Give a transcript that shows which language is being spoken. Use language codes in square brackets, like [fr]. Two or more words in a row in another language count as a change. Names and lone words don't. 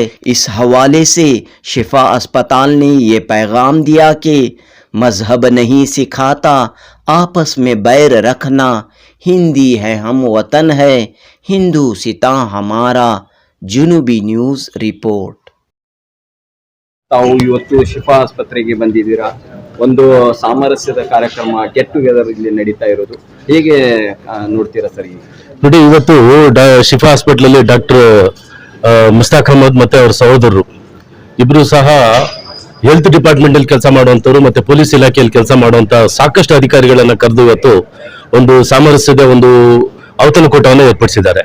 [hi] इस हवाले से शिफा अस्पताल ने ये पैगाम दिया कि मजहब नहीं सिखाता आपस में बैर रखना, हिंदी है हम वतन है, हिंदू सिता हमारा. जुनूबी न्यूज़ रिपोर्ट. [kn] ತಾವು ಇವತ್ತು ಶಿಫಾ ಆಸ್ಪತ್ರೆಗೆ ಬಂದಿದ್ದೀರಾ. ಒಂದು ಸಾಮರಸ್ಯದ ಕಾರ್ಯಕ್ರಮ [en] get together [kn] ಇಲ್ಲಿ ನಡೀತಾ ಇರೋದು ಹೇಗೆ ನೋಡ್ತೀರಾ ಸರ್? ನೋಡಿ, ಇವತ್ತು ಶಿಫಾ ಹಾಸ್ಪಿಟಲ್ ಅಲ್ಲಿ ಡಾಕ್ಟರ್ ಮುಸ್ತಾಕ್ ಅಹಮದ್ ಮತ್ತೆ ಅವರ ಸಹೋದರರು ಇಬ್ರು ಸಹ [en] health department [kn] ಅಲ್ಲಿ ಕೆಲಸ ಮಾಡುವಂತವ್ರು ಮತ್ತೆ ಪೊಲೀಸ್ ಇಲಾಖೆಯಲ್ಲಿ ಕೆಲಸ ಮಾಡುವಂತ ಸಾಕಷ್ಟು ಅಧಿಕಾರಿಗಳನ್ನ ಕರೆದು ಇವತ್ತು ಒಂದು ಸಾಮರಸ್ಯದ ಒಂದು ಔತಣಕೂಟವನ್ನು ಏರ್ಪಡಿಸಿದ್ದಾರೆ.